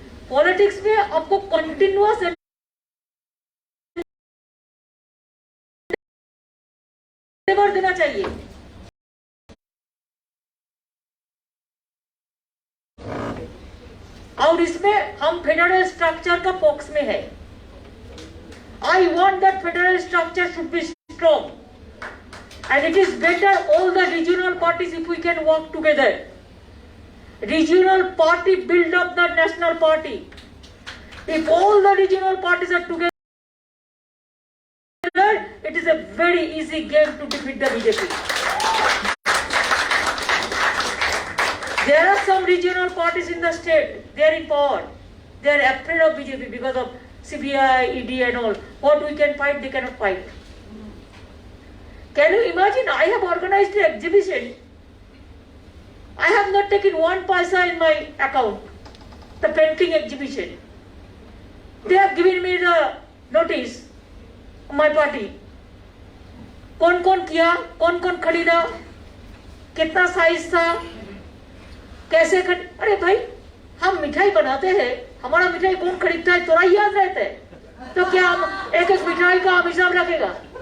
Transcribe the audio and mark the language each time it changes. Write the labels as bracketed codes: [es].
[hi] Politics में आपको continuous देना चाहिए। और इसमें हम फेडरल स्ट्रक्चर का पॉक्स में है। [en] I want that federal structure should be strong, and it is better all the regional parties if we can work together. Regional party build up the national party. If all the regional parties are together, it is a very easy game to defeat the BJP. There are some regional parties in the state, they are in power. They are afraid of BJP because of CBI, ED and all. What we can fight, they cannot fight. Can you imagine, I have organized an exhibition. I have not taken 1 paisa in my account. The painting exhibition. They have given me the notice, my party. [hi] कौन कौन किया, कौन कौन खरीदा, कितना size था, कैसे अरे भाई, हम मिठाई बनाते हैं, हमारा मिठाई कौन खरीदता है थोड़ा याद रहता है, तो क्या हम एक एक मिठाई का हम हिसाब रखेगा?